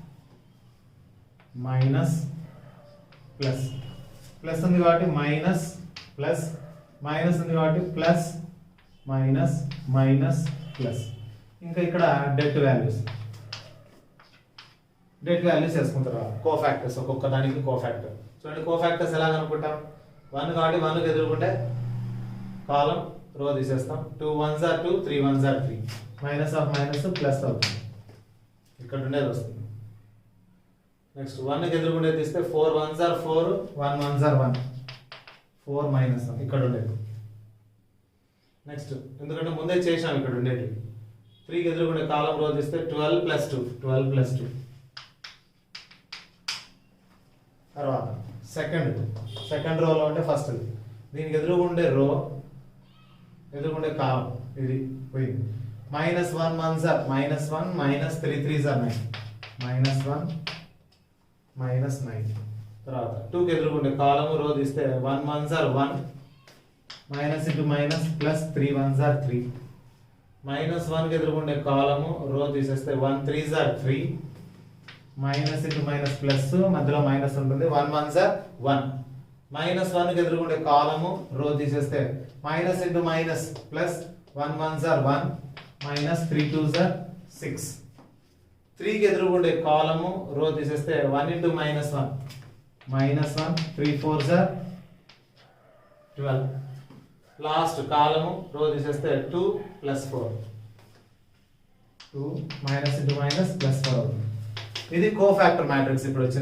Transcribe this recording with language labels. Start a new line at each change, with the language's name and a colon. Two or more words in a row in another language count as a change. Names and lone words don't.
English: minus plus plus
Telugu: ఉంది కాబట్టి
English: minus plus minus
Telugu: ఉంది కాబట్టి
English: plus minus minus plus
Telugu: ఇంకా ఇక్కడ
English: det values
Telugu: వేసుకుంటారు కోఫాక్టర్స్ ఒక్కొక్క దానికి కోఫాక్టర్ చూడండి కోఫాక్టర్స్ ఎలా కనుక్కుంటాం 1 కాబట్టి 1కి ఎదురుకుంటే
English: column row
Telugu: తీసేస్తాం
English: 2 1s are 2 3 1s are 3 minus of minus plus
Telugu: అవుతుంది ఇక్కడ ఉండేది వస్తుంది
English: నెక్స్ట్
Telugu: 1కి ఎదురుకుండేది తీస్తే
English: 4 1s are 4 1 1s are 1 4 మైనస్
Telugu: ఇక్కడ ఉండేది
English: నెక్స్ట్
Telugu: ఎందుకంటే ముందే చేసాం ఇక్కడ ఉండేది 3కి ఎదురుకుండే
English: column row తీస్తే 12 plus 2 12 plus 2 తర్వాత సెకండ్ రోలో ఉంటే ఫస్ట్
Telugu: దీనికి ఎదురుగుండే
English: రో ఎదురుగుండే కాలం
Telugu: ఇది పోయింది
English: minus 1 1s are minus 1 minus 3 3s are 9 minus 1 మైనస్ 9
Telugu: తర్వాత 2కి ఎదురుగుండే
English: column row తీస్తే 1 1s are 1 minus into minus plus 3 1s are 3 మైనస్
Telugu: 1కి ఎదురుగుండే
English: column row తీసేస్తే 1 3s are 3 minus into minus plus మధ్యలో మైనస్ ఉంటుంది 1 1s are 1 మైనస్
Telugu: 1కి ఎదురుగుండే
English: column row తీసేస్తే minus into minus plus 1 1s are 1 మైనస్ 3 2s are 6
Telugu: 3కి ఎదురుగుండే
English: column row తీసేస్తే 1 ఇంటూ మైనస్ 1 మైనస్ 1 3 4s are 12 last column row తీసేస్తే 2 plus 4 2 minus into minus plus 4
Telugu: అవుతుంది ఇది
English: cofactor matrix
Telugu: ఇప్పుడు వచ్చింది